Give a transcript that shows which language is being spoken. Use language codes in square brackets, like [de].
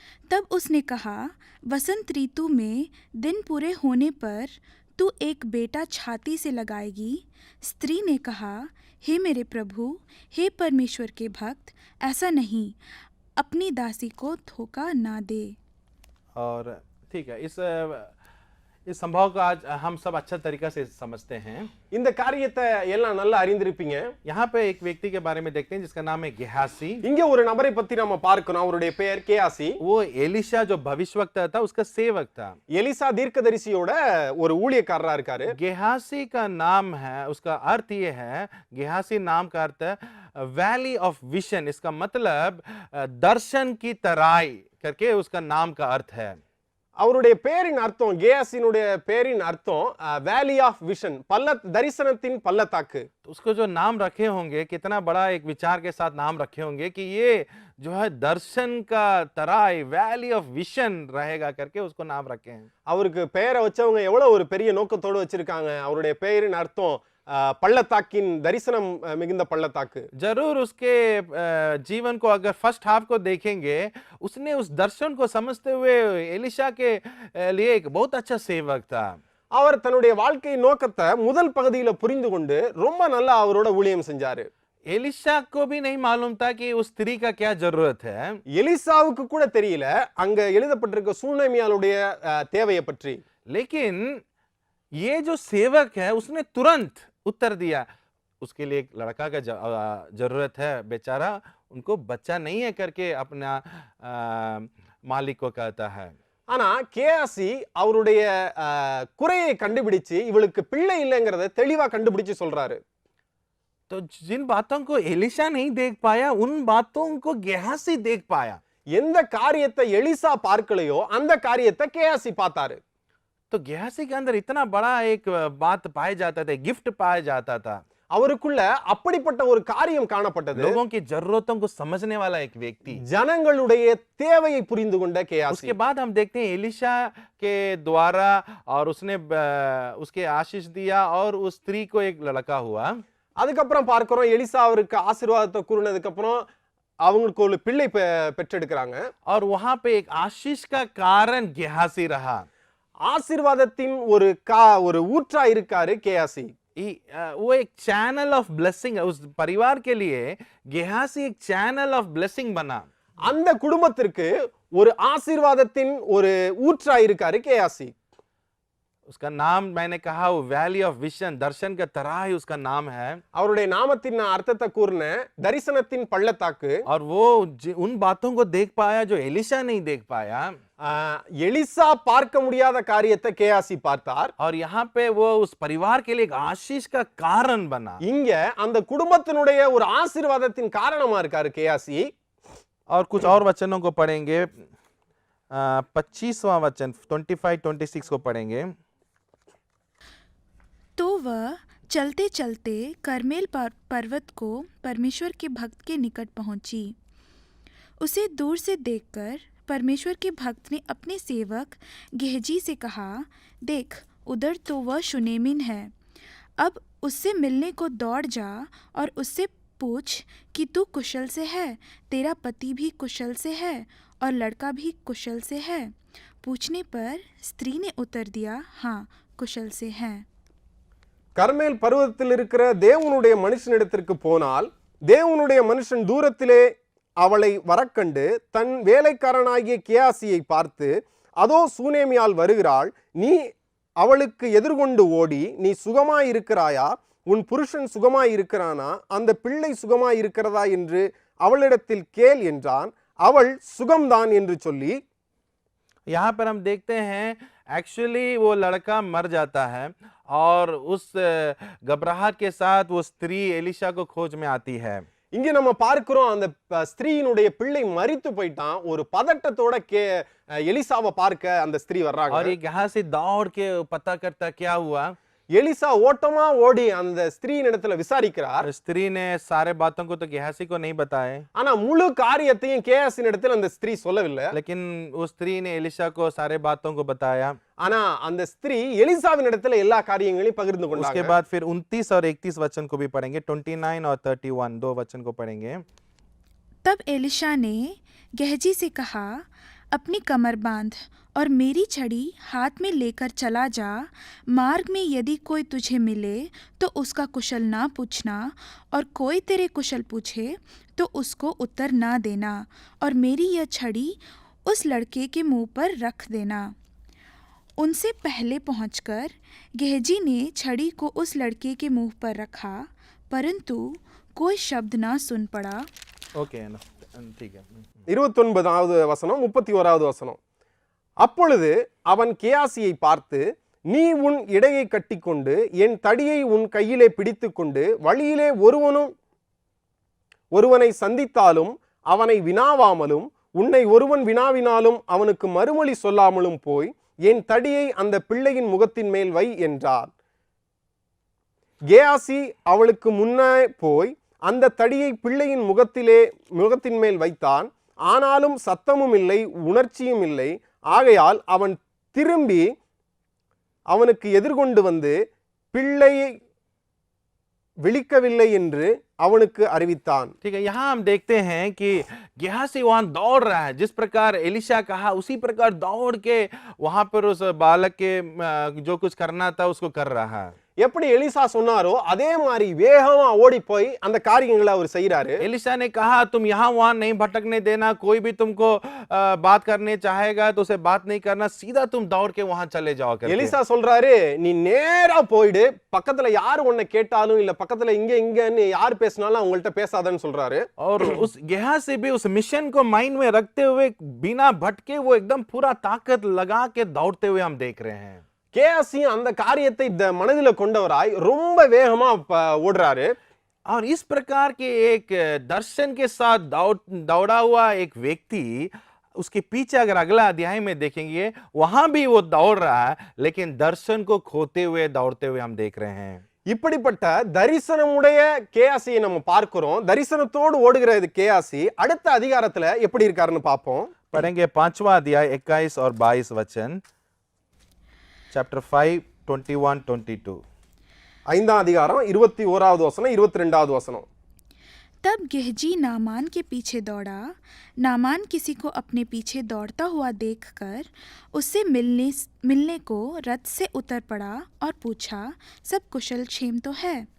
[hi] तब उसने कहा, वसंत ऋतु में दिन पूरे होने पर तू एक बेटा छाती से लगाएगी। स्त्री ने कहा, हे मेरे प्रभु, हे परमेश्वर के भक्त, ऐसा नहीं, अपनी दासी को धोखा ना दे। और ठीक है, इस संभव को आज हम सब अच्छा तरीका से समझते हैं। [ta] இந்த காரியத்தை எல்லாம் நல்லா அறிந்திருப்பீங்க. [hi] यहाँ पे एक व्यक्ति के बारे में देखते हैं जिसका नाम है गेहासी। [ta] இங்க ஒரு நபரை பத்தி நாம பார்க்கணும். அவருடைய பெயர் கேயாசி. [hi] वो एलिशा जो भविष्यवक्ता था उसका सेवक था। [ta] எலிசா தீர்க்கதரிசியோட ஒரு ஊழியக்காரரா இருக்காரு. [hi] गेहासी का नाम है, उसका अर्थ ये है, गेहासी नाम का अर्थ है [en] Valley of vision. [hi] इसका मतलब दर्शन की तराई करके उसका नाम का अर्थ है। [ta] அவருடைய பேரின் அர்த்தம், கேயாசினுடைய பேரின் அர்த்தம் [en] valley of vision, [ta] தரிசனத்தின் பள்ளத்தாக்கு. [hi] तो उसको जो नाम रखे होंगे, कितना बड़ा एक विचार के साथ नाम रखे होंगे कि ये जो है दर्शन का तराई, [en] valley of vision [hi] रहेगा करके उसको नाम रखे हैं। [ta] அவருக்கு பெயரை வச்சவங்க எவ்வளவு ஒரு பெரிய நோக்கத்தோடு வச்சிருக்காங்க. அவருடைய பெயரின் அர்த்தம் பள்ளத்தாக்கின் தரிசனம் மிகுந்த பள்ளத்தாக்கு. [hi] जरूर उसके जीवन को अगर [en] first half [hi] को देखेंगे, उसने उस दर्शन को समझते हुए एलिशा के लिए एक बहुत अच्छा सेवक था। [ta] அவர் தன்னுடைய வாழ்க்கை நோக்கத்தை முதல் பகுதியில புரிந்து கொண்டு ரொம்ப நல்லா அவரோட ஊழியம் செஞ்சாரு. [hi] एलिशा को भी नहीं मालूम था कि उस स्त्री का क्या जरूरत है। [ta] எலிசாவுக்கு கூட தெரியல அங்க எழுதப்பட்டிருக்க சூனேமியாளுடைய தேவையை பற்றி. [hi] लेकिन ये जो सेवक है उसने तुरंत उत्तर दिया, उसके लिए एक लड़का का जरूरत है, बेचारा उनको बच्चा नहीं है करके अपना मालिक को कहता है। [ta] ஆனா கேயாசி அவருடைய குறையை கண்டுபிடிச்சு இவளுக்கு பிள்ளை இல்லைங்கிறத தெளிவா கண்டுபிடிச்சு சொல்றாரு. [hi] तो जिन बातों को एलिशा नहीं देख पाया, उन बातों को गेहासी देख पाया। [ta] எந்த காரியத்தை எலிசா பார்க்கலையோ அந்த காரியத்தை கேயாசி பார்த்தாரு. [hi] तो गेहासी के अंदर इतना बड़ा एक बात पाया जाता था, गिफ्ट पाया जाता था। [ta] அவருக்குள்ள அப்படிப்பட்ட ஒரு காரியம் காணப்பட்டது. [hi] लोगों की जरूरतों को समझने वाला एक व्यक्ति, [ta] ஜனங்களுடைய தேவையை புரிந்து கொண்ட கேயாசி. [hi] उसके बाद हम देखते हैं एलिशा के द्वारा और उसने उसके आशीष दिया और उस स्त्री को एक लड़का हुआ। [ta] அதுக்கப்புறம் பார்க்கிறோம் எலிசா அவருக்கு ஆசீர்வாதத்தை கூறினதுக்கு அப்புறம் அவங்களுக்கு ஒரு பிள்ளை பெற்றெடுக்கிறாங்க. [hi] और वहां पे एक आशीष का कारण गेहासी रहा। [ta] ஆசீர்வாதத்தின் ஒரு ஊற்றா இருக்காரு கேயாசி. [hi] वो एक [en] channel of blessing, [hi] उस परिवार के लिए गेहासी एक चैनल ऑफ ब्लेसिंग बना। [ta] அந்த குடும்பத்திற்கு ஒரு ஆசீர்வாதத்தின் ஒரு ஊற்றா இருக்காரு கேயாசி. [hi] उसका नाम मैंने कहा वो [en] valley of vision, [hi] दर्शन का तराई उसका नाम है। [ta] அவருடைய நாமத்தின் அர்த்தத்தை கூறின தரிசனத்தின் பள்ளத்தாக்கு. [hi] और वो उन बातों को देख पाया जो एलिशा नहीं देख पाया। [ta] எலிசா பார்க்க முடியாத காரியத்தை கேயாசி பார்த்தார். [hi] और यहाँ पे वो उस परिवार के लिए एक आशीष का कारण बना। [ta] இங்க அந்த குடும்பத்தினுடைய ஒரு ஆசீர்வாதத்தின் காரணமா இருக்காரு கேயாசி. [hi] और कुछ और वचनों को पढ़ेंगे, 25वां वचन 25-26 को पढ़ेंगे। तो वह चलते चलते करमेल पर्वत को परमेश्वर के भक्त के निकट पहुंची। उसे दूर से देखकर परमेश्वर के भक्त ने अपने सेवक गेहजी से कहा, देख, उधर तो वह शुनेमिन है। अब उससे मिलने को दौड़ जा और उससे पूछ कि तू कुशल से है, तेरा पति भी कुशल से है और लड़का भी कुशल से है। पूछने पर स्त्री ने उत्तर दिया, हाँ, कुशल से है। [ta] கர்மேல் பர்வதத்தில் இருக்கிற தேவனுடைய மனுஷனிடத்திற்கு போனால் தேவனுடைய மனுஷன் தூரத்திலே அவளை வரக்கண்டு தன் வேலைக்காரனாகிய கேயாசியை பார்த்து, அதோ சூனேமியால் வருகிறாள், நீ அவளுக்கு எதிர்கொண்டு ஓடி, நீ சுகமாய் இருக்கிறாயா, உன் புருஷன் சுகமாய் இருக்கிறானா, அந்த பிள்ளை சுகமாய் இருக்கிறதா என்று அவளிடத்தில் கேள் என்றான். அவள் சுகம்தான் என்று சொல்லி, [hi] यहाँ पर हम देखते हैं एक्चुअली वो लड़का मर जाता है और उस घबराहट के साथ वो स्त्री एलिशा को खोज में आती है। [ta] இங்க நம்ம பார்க்கிறோம் அந்த ஸ்திரீயினுடைய பிள்ளை மரித்து போயிட்டான். ஒரு பதட்டத்தோட எலிசாவை பார்க்க அந்த ஸ்திரீ வர்றாங்க. [hi] और ये यहाँ से दौड़ के पता करता क्या हुआ। [ta] எலிசா ஓட்டமா ஓடி அந்த ஸ்திரீயின் இடத்துல விசாரிக்கிறார். [hi] स्त्री ने सारे बातों को तो गेहासी को नहीं बताए, [ta] ஆனா முழு காரியத்தையும் கேயாசின் இடத்துல அந்த ஸ்திரீ சொல்லவில்லை. [hi] लेकिन उस स्त्री ने एलिशा को सारे बातों को बताया। [ta] ஆனா அந்த ஸ்திரீ எலிசாவின் இடத்துல எல்லா காரியங்களையும் பகிர்ந்து கொண்டாங்க. [hi] उसके बाद फिर 29 और 31 वचन को भी पढ़ेंगे, 29 और 31 दो वचन को पढ़ेंगे। तब एलिशा ने गेहजी से कहा, अपनी कमर बांध और मेरी छड़ी हाथ में लेकर चला जा। मार्ग में यदि कोई तुझे मिले तो उसका कुशल ना पूछना, और कोई तेरे कुशल पूछे तो उसको उत्तर ना देना, और मेरी यह छड़ी उस लड़के के मुंह पर रख देना। उनसे पहले पहुंचकर गेहजी ने छड़ी को उस लड़के के मुंह पर रखा, परंतु कोई शब्द ना सुन पड़ा। ओके ठीक है [ta] 29வது வசனம் 31வது வசனம். அப்பொழுது அவன் கேயாசியை பார்த்து, நீ உன் இடையை கட்டிக்கொண்டு என் தடியை உன் கையிலே பிடித்துக்கொண்டு வழியிலே ஒருவனை சந்தித்தாலும் அவனை வினாவாமலும் உன்னை ஒருவன் வினாவினாலும் அவனுக்கு மறுமொழி சொல்லாமலும் போய் என் தடியை அந்த பிள்ளையின் முகத்தின் மேல் வை என்றார். கேயாசி அவளுக்கு முன்னே போய் அந்த தடியை பிள்ளையின் முகத்தின் மேல் வைத்தான். ஆனாலும் சத்தமும் இல்லை, உணர்ச்சியும் இல்லை. ஆகையால் அவன் திரும்பி அவனுக்கு எதிர்கொண்டு வந்து பிள்ளையை விழிக்கவில்லை என்று அவனுக்கு அறிவித்தான். [hi] ठीक है, यहाँ हम देखते हैं कि गेहाजी वहां दौड़ रहा है, जिस प्रकार एलिशा कहा उसी प्रकार दौड़ के वहां पर उस बालक के जो कुछ करना था उसको कर रहा है. [ta] எப்படி எலிசா சொன்னாரோ அதே மாதிரி வேகமா ஓடி போய் அந்த காரியங்களை அவர் செய்யறாரு. [hi] एलिशा ने कहा तुम यहाँ वहां नहीं भटकने देना, कोई भी तुमको बात करने चाहेगा तो उसे बात नहीं करना, सीधा तुम दौड़ के वहां चले जाओ करके. [ta] எலிசா சொல்றாரு, நீ நேரா போயிடு, பக்கத்துல யார் உன்னை கேட்டாலும் இல்ல பக்கத்துல இங்கன்னு யார் பேசினாலும் அவங்கள்ட்ட பேசாதன்னு சொல்றாரு. [hi] और उस गेहाजी भी उस मिशन को माइंड में रखते हुए बिना भटके वो एकदम पूरा ताकत लगा के दौड़ते हुए हम देख रहे हैं. [ta] கேயாசி அந்த காரியத்தை மனதில கொண்டவராய் ரொம்ப வேகமா ஓடுறாரு. [hi] और इस प्रकार के एक दर्शन के साथ दौड़ा हुआ एक व्यक्ति, उसके पीछे अगर अगला अध्याय में देखेंगे वहां भी वो दौड़ रहा है, लेकिन दर्शन को खोते हुए दौड़ते हुए हम देख रहे हैं. [ta] இப்படிப்பட்ட தரிசனமுடைய கேயாசியை நம்ம பார்க்கிறோம். தரிசனத்தோடு ஓடுகிற கேயாசி அடுத்த அதிகாரத்துல எப்படி இருக்காருன்னு பார்ப்போம். [hi] पढ़ेंगे 5वां अध्याय 21 और 22 वचन, [en] Chapter 5 21-22. [ta] 5ஆம் அதிகாரம் 21வது வசனம் 22வது வசனம். [hi] तब गेहजी नामान के पीछे दौड़ा। नामान किसी को अपने पीछे दौड़ता हुआ देखकर उससे मिलने को रथ से उतर पड़ा और पूछा, सब कुशल क्षेम तो है?